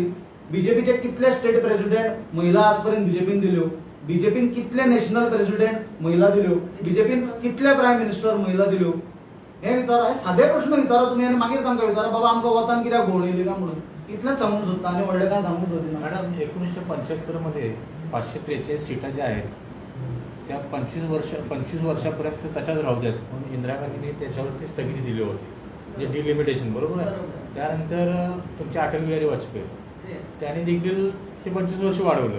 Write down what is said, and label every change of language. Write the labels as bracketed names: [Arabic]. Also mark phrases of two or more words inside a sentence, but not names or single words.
[Konkani] बीजेपीचे कितले [English] state president [Konkani] महिला आज पर्यंत बीजेपीन दिल्यो. बीजेपीन कितले [English] national president [Konkani] महिला दिल्यो. बीजेपीन कितले [English] prime minister [Konkani] महिला दिल्यो. हे विचारा, सादे प्रश्न विचारा तुमी आनी मागीर तांकां विचारा बाबा आमकां वतान कित्याक भोंवडयली काय म्हणून. इतलेंच सांगूंक सोदता आनी व्हडलें काय सांगूंक सोदिना. [Marathi] मॅडम 1975 मध्ये 543 सीटा ज्या आहेत त्या 25 वर्षापर्यंत तशाच राहू द्यात म्हणून इंदिरा गांधींनी त्याच्यावरती स्थगिती दिली होती, म्हणजे डिलिमिटेशन. बरोबर आहे. त्यानंतर तुमचे अटल बिहारी वाजपेयी त्याने देखील ते 25 वर्ष वाढवलं.